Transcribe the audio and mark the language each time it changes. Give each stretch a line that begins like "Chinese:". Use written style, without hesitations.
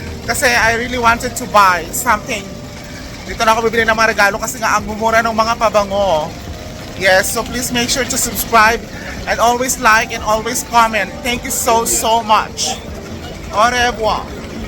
English: Kasi I really wanted to buy something.
Filipino: Dito na ako bibili ng mga regalo kasi nga ang mumura ng mga pabango.
English: Yes, so please make sure to subscribe and always like and always comment. Thank you so much.
French: Au revoir.